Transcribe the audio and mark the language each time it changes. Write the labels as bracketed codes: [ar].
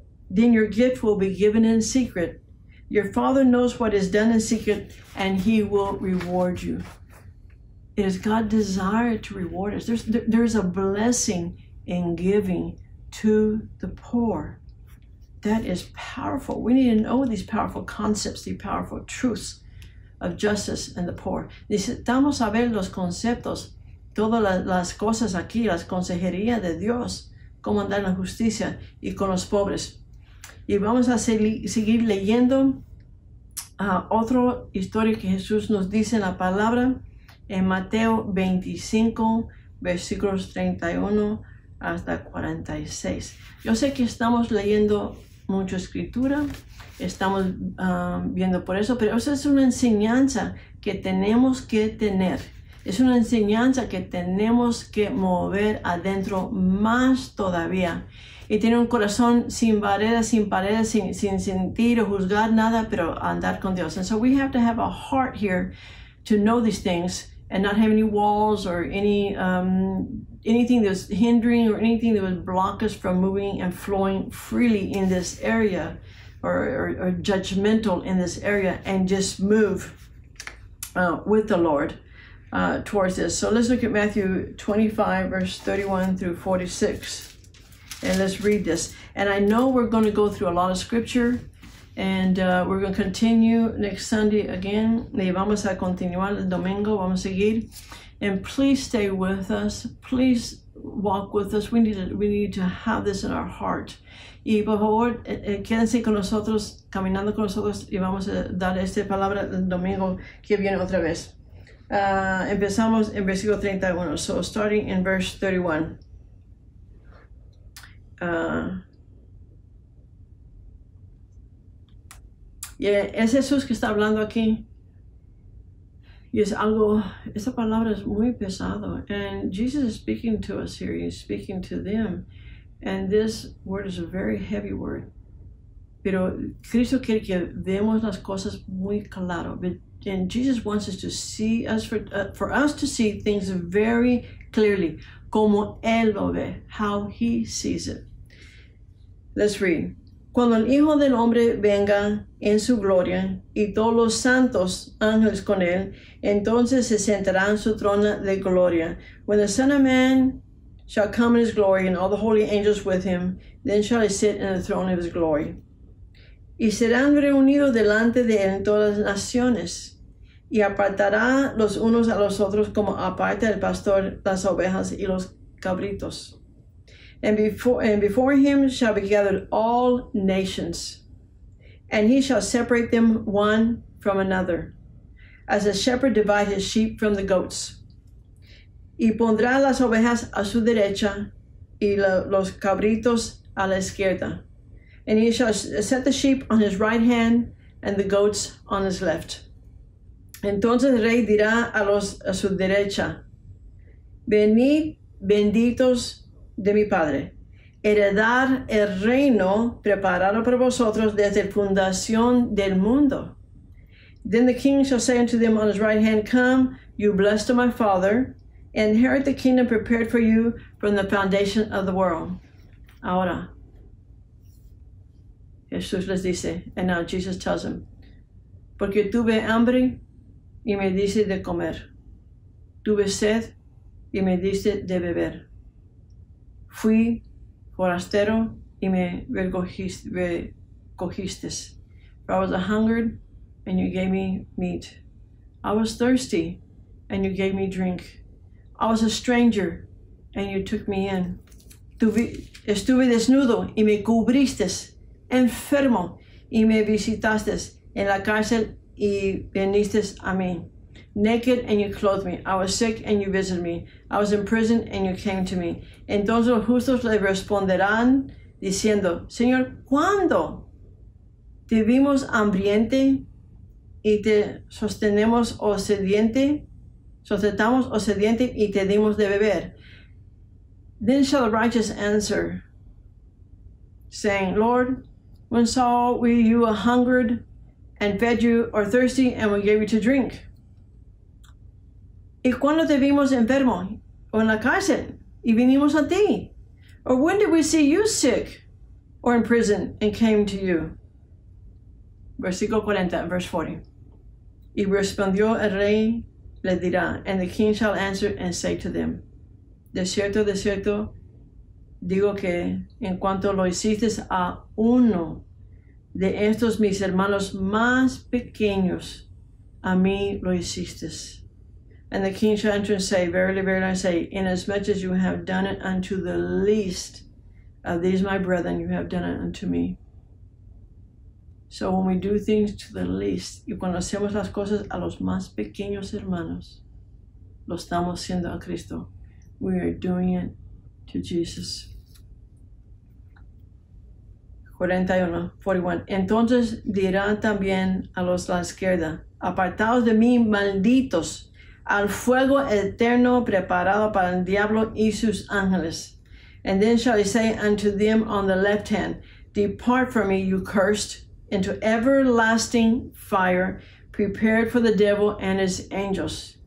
[en] Then your gift will be given in secret. Your Father knows what is done in secret, and he will reward you. It is God's desire to reward us. There's a blessing in giving to the poor. That is powerful. We need to know these powerful concepts, these powerful truths of justice and the poor. [es] Necesitamos saber los conceptos, todas las cosas aquí, las consejerías de Dios, cómo andar en la justicia y con los pobres. Y vamos a seguir leyendo otra historia que Jesús nos dice en la palabra en Mateo 25, versículos 31 hasta 46. Yo sé que estamos leyendo mucha escritura, estamos viendo por eso, pero esa es una enseñanza que tenemos que tener. Es una enseñanza que tenemos que mover adentro más todavía. Y tener un corazón sin barreras, sin paredes, sin sentir o juzgar nada, pero andar con Dios. [en] And so we have to have a heart here to know these things and not have any walls or any anything that's hindering or anything that would block us from moving and flowing freely in this area or judgmental in this area, and just move with the Lord towards this. So let's look at Matthew 25, verse 31 through 46. And let's read this. And I know we're going to go through a lot of scripture, and we're going to continue next Sunday again. [es] Y vamos a continuar el domingo, vamos a seguir. [en] And please stay with us. Please walk with us. We need to have this in our heart. [es] Y por favor, quédense con nosotros, caminando con nosotros, y vamos a dar esta palabra el domingo que viene otra vez. Empezamos en versículo 31. [en] So starting in verse 31. [es] Es Jesús que está hablando aquí, y es algo, esta palabra es muy pesado, [en] and Jesus is speaking to us here. He's speaking to them, and this word is a very heavy word, [es] pero Cristo quiere que veamos las cosas muy claro, [en] and Jesus wants us to see us for us to see things very clearly, [es] como Él lo ve, [en] how He sees it. Let's read. [es] Cuando el Hijo del Hombre venga en su gloria y todos los santos ángeles con él, entonces se sentará en su trono de gloria. [en] When the Son of Man shall come in his glory and all the holy angels with him, then shall he sit in the throne of his glory. [es] Y serán reunidos delante de él en todas las naciones, y apartará los unos a los otros como aparta el pastor las ovejas y los cabritos. [en] And before him shall be gathered all nations, and he shall separate them one from another, as a shepherd divides his sheep from the goats. [es] Y pondrá las ovejas a su derecha, y los cabritos a la izquierda. [en] And he shall set the sheep on his right hand, and the goats on his left. [es] Entonces el rey dirá a su derecha, venid, benditos de mi Padre, heredar el reino preparado para vosotros desde la fundación del mundo. [en] Then the king shall say unto them on his right hand, come, you blessed of my Father, and inherit the kingdom prepared for you from the foundation of the world. [es] Ahora, Jesús les dice, [en] and now Jesus tells him, [es] porque tuve hambre y me diste de comer, tuve sed y me diste de beber. Fui forastero y me recogiste. [en] For I was a hungered, and you gave me meat. I was thirsty, and you gave me drink. I was a stranger, and you took me in. [es] Estuve desnudo y me cubriste, enfermo y me visitaste, en la cárcel y viniste a mí. [en] Naked and you clothed me. I was sick and you visited me. I was in prison and you came to me. [es] Entonces los justos le responderán diciendo, Señor, ¿cuándo te vimos hambriente y te sustentamos o sediente y te dimos de beber? [en] Then shall the righteous answer, saying, Lord, when saw we you a hungered and fed you, or thirsty and we gave you to drink? [es] ¿Y cuándo te vimos enfermo o en la cárcel y vinimos a ti? [en] Or when did we see you sick or in prison and came to you? [es] Versículo 40, [en] verse 40. [es] Y respondió el rey, le dirá, [en] and the king shall answer and say to them, [es] de cierto, digo que en cuanto lo hiciste a uno de estos mis hermanos más pequeños, a mí lo hiciste. [en] And the king shall answer and say, verily, verily, I say, inasmuch as you have done it unto the least these my brethren, you have done it unto me. So when we do things to the least, [es] y cuando hacemos las cosas a los más pequeños hermanos, lo estamos haciendo a Cristo. [en] We are doing it to Jesus. [es] 41. Entonces dirá también a los de la izquierda, apartaos de mí, malditos, al fuego eterno preparado para el diablo y sus ángeles. [en] And then shall he say unto them on the left hand, depart from me, you cursed, into everlasting fire, prepared for the devil and his angels.